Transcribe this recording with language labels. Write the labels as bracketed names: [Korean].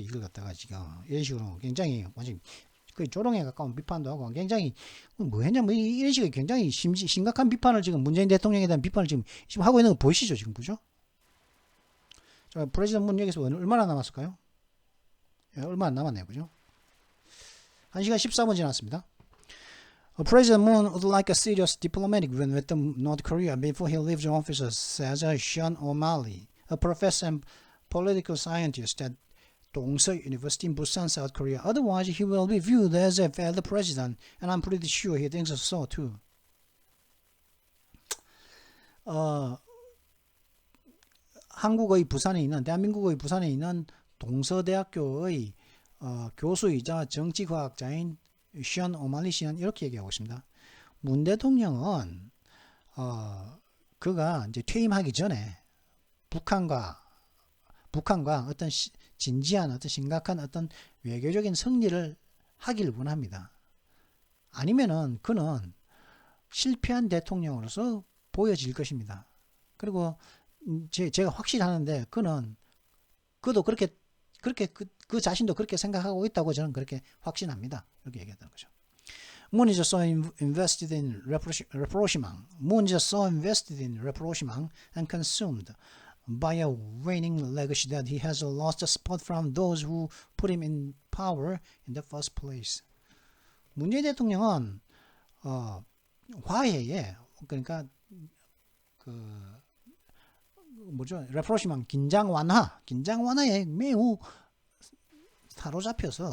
[Korean] 이걸 갖다가 지금 이런 식으로 굉장히 완전 그 조롱에 가까운 비판도 하고 굉장히 뭐 했냐 이런 식의 굉장히 심각한 비판을 지금 문재인 대통령에 대한 비판을 지금 하고 있는 거 보이시죠 지금 그죠? 자, 프레지던트 문 여기서 얼마나 남았을까요? 얼마 안 남았네요, 그죠? 1시간 14분 지났습니다. [English] President Moon would like a serious diplomatic win with North Korea before he leaves office, says Sean O'Malley, a professor and political scientist at Dongseok University in Busan, South Korea. Otherwise, he will be viewed as a failed president, and I'm pretty sure he thinks so too. [Korean] 한국의 부산에 있는, 대한민국의 부산에 있는 동서대학교의 교수이자 정치과학자인 션 오말리 씨는 이렇게 얘기하고 있습니다. 문 대통령은 그가 이제 퇴임하기 전에 북한과 어떤 진지한 어떤 심각한 어떤 외교적인 승리를 하길 원합니다. 아니면은 그는 실패한 대통령으로서 보여질 것입니다. 그리고 제가 확실하는데 그도 그렇게 그 자신도 그렇게 생각하고 있다고 저는 그렇게 확신합니다. 이렇게 얘기했다는 거죠. [English] Moon is so invested in rapprochement. Moon is so invested in rapprochement and consumed by a waning legacy that he has lost support from those who put him in power in the first place. [Korean] 문재인 대통령은 화해에 그러니까 rapprochement 긴장 완화에 매우 사로잡혀